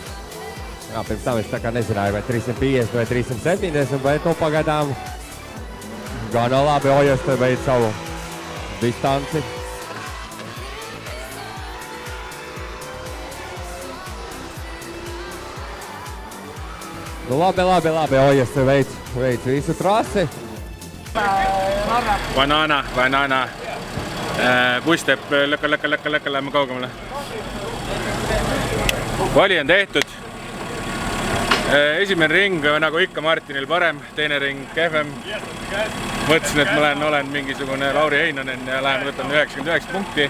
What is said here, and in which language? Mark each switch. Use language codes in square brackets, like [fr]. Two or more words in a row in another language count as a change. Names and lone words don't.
[lv] Jā, pirms tam es tā kā nezināju, vai 350 vai 370, bet nu pagaidām gana labi Ojeste beidz savu distanci. Nu labi, Ojeste veic visu trasi. Banana. [et] Buss teeb lõkka, lähme kaugemale. Vali on tehtud. Esimene ring nagu ikka Martinil parem, teine ring kehvem. Mõtlesin, et ma olen mingisugune Lauri Heinonen ja lähen võtan 99 punkti.